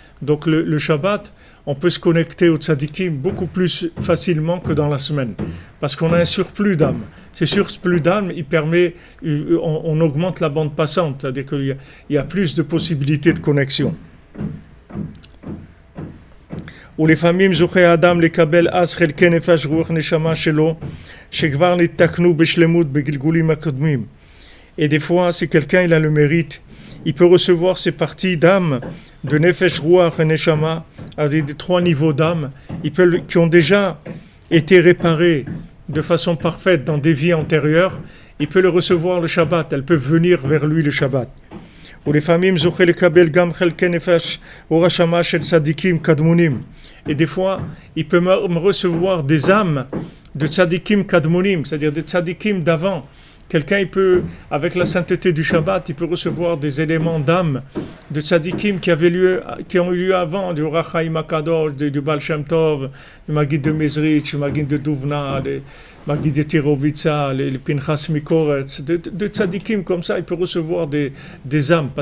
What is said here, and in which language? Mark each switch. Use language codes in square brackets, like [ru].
[fr] Donc le Shabbat, on peut se connecter au tzadikim beaucoup plus facilement que dans la semaine. Parce qu'on a un surplus d'âme. Ce surplus d'âme, il permet, on augmente la bande passante, c'est-à-dire qu'il y a plus de possibilités de connexion. [he] ולפעמים זוכה האדם לקבל אז חלקי נפש רוח נשמה שלו שכבר נתקנו בשלמות בגלגולים הקודמים. [fr] Et des fois, si quelqu'un il a le mérite, il peut recevoir ces parties d'âme de nefesh, ruach et neshama, avec des 3 niveaux d'âme, qui ont déjà été réparés de façon parfaite dans des vies antérieures. Il peut le recevoir le Shabbat, elles peuvent venir vers lui le Shabbat. [he] ולפעמים זוכה לקבל גם חלקי נפש אור השמה של צדיקים קדמונים. [fr] Et des fois, il peut me recevoir des âmes de [he] tzadikim kadmonim, [fr] c'est-à-dire des tzadikim d'avant. Quelqu'un, il peut, avec la sainteté du Shabbat, il peut recevoir des éléments d'âme de tzadikim qui ont eu lieu avant, du Ohr HaChaim HaKadosh, du Baal Shem Tov, du Maggid de Mezritch, du Maggid de Duvna, du Maggid de Tirovitsa, le Pinchas Mikoretz, de tzadikim comme ça, il peut recevoir des âmes.